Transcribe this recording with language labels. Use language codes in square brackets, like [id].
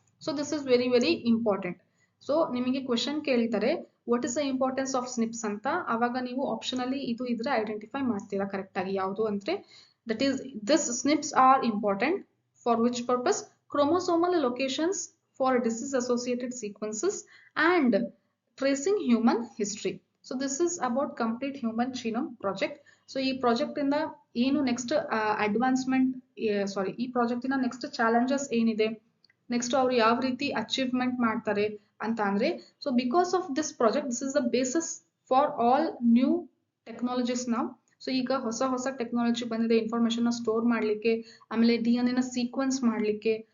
[en] So this is very very important. So ನಿಮಗೆ question ಕೇಳ್ತಾರೆ what is the importance of snips ಅಂತ, [kn] ಅವಾಗ ನೀವು ಆಪ್ಷನ್ ಅಲ್ಲಿ ಇದು ಇದ್ರೆ ಐಡೆಂಟಿಫೈ ಮಾಡ್ತೀರಾ ಕರೆಕ್ಟ್ ಆಗಿ. [en] ಯಾವುದು ಅಂದ್ರೆ, that is this snips are important for which purpose, chromosomal locations for disease associated sequences and tracing human history. So this is about complete human genome project. [kn] So ಈ ಪ್ರಾಜೆಕ್ಟ್ ಇಂದ ಏನು ನೆಕ್ಸ್ಟ್ ಅಡ್ವಾನ್ಸ್ಮೆಂಟ್, ಸಾರಿ ಈ project ಇಂದ next challenges ಏನಿದೆ, next ಅವ್ರು ಯಾವ ರೀತಿ achievement ಮಾಡ್ತಾರೆ ಅಂತ ಅಂದ್ರೆ, so [en] because of this project, this is the basis for all new technologies [kn] ನಾವು. ಸೊ ಈಗ ಹೊಸ ಟೆಕ್ನಾಲಜಿ ಬಂದಿದೆ ಇನ್ಫಾರ್ಮೇಶನ್ ನ ಸ್ಟೋರ್ ಮಾಡ್ಲಿಕ್ಕೆ, ಆಮೇಲೆ DNA ನ ಸೀಕ್ವೆನ್ಸ್ ಮಾಡ್ಲಿಕ್ಕೆ.